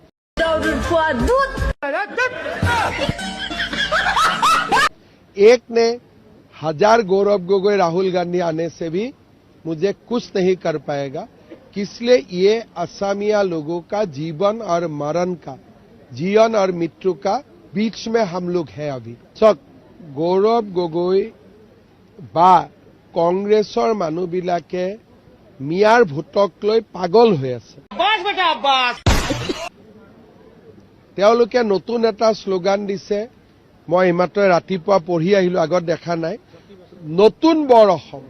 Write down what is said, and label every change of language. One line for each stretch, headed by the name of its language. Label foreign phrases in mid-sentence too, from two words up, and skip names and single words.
Hindi: एक ने 1000 गौरव गोगोई राहुल गांधी आने से भी मुझे कुछ नहीं कर पाएगा, इसलिए ये असमिया लोगों का जीवन और मरण का, जीवन और मृत्यु का बीच में हम लोग हैं अभी।
Assamese: गौरव गोगोई बा কংগ্ৰেছৰ মানুহবিলাকে মিয়াৰ ভোটক লৈ পাগল হৈ আছে। তেওঁলোকে নতুন এটা শ্লোগান দিছে, মই এইমাত্ৰ ৰাতিপুৱা পঢ়ি আহিলো, আগত দেখা নাই, নতুন বৰ অসম।